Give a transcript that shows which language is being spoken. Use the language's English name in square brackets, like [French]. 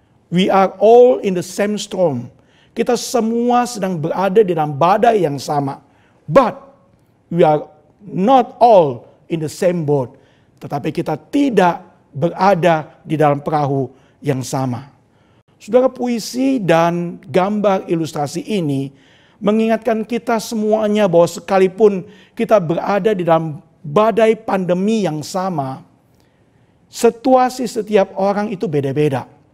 [English] We are all in the same storm. [Indonesian] Kita semua sedang berada di dalam badai yang sama. [English] But we are not all in the same boat. [Indonesian] Tetapi kita tidak berada di dalam perahu yang sama. Saudara, puisi dan gambar ilustrasi ini mengingatkan kita semuanya bahwa sekalipun kita berada di dalam badai pandemi yang sama, situasi setiap orang itu beda-beda.